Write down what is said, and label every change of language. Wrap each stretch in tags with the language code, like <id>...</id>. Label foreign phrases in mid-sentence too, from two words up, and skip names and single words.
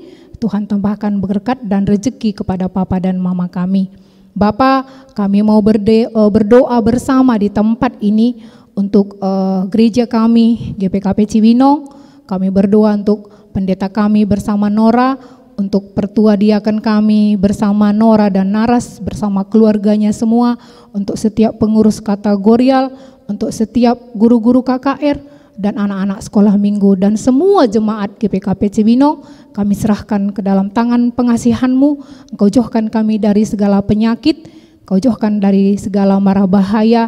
<id>Tuhan tambahkan berkat dan rezeki kepada papa dan mama kami. Bapa, kami mau berdoa bersama di tempat ini untuk gereja kami, GPKP Cibinong. Kami berdoa untuk pendeta kami bersama Nora, untuk pertua diaken kami bersama Nora dan Naras, bersama keluarganya semua, untuk setiap pengurus kategorial, untuk setiap guru-guru KKR, dan anak-anak sekolah minggu, dan semua jemaat GPKP Cibinong, kami serahkan ke dalam tangan pengasihan-Mu. Engkau jauhkan kami dari segala penyakit, Engkau jauhkan dari segala mara bahaya.</id>